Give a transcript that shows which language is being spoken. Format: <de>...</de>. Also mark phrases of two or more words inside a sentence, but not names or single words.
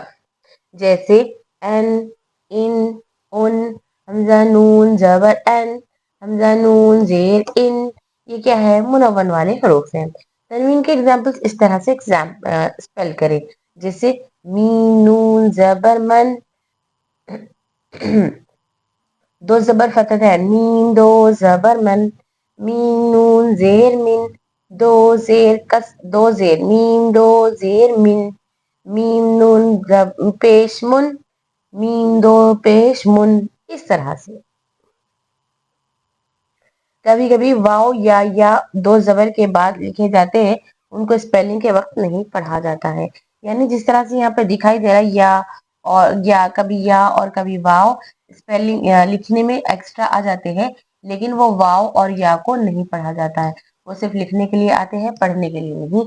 <ur>جیسے ان، ان، ان، حمزہ نون زبر ان، حمزہ نون زیر ان، یہ کیا ہے؟ منون والے حروف ہیں۔ تنوین کے ایگزامپل اس طرح سے اسپیل کریں، جیسے میم نون زبر من، دو زبر فتح ہے، میم دو زبر من، میم نون زیر من، دو زیر میم دو زیر من، میم نون پیش من، میم دو پیش من، اس طرح سے۔ کبھی کبھی واو یا دو زبر کے بعد لکھے جاتے ہیں، ان کو اسپیلنگ کے وقت نہیں پڑھا جاتا ہے، یعنی جس طرح سے یہاں پہ دکھائی دے رہا ہے یا اور کبھی واو اسپیلنگ لکھنے میں ایکسٹرا آ جاتے ہیں، لیکن وہ واو اور یا کو نہیں پڑھا جاتا ہے، وہ صرف لکھنے کے لیے آتے ہیں، پڑھنے کے لیے نہیں۔</ur>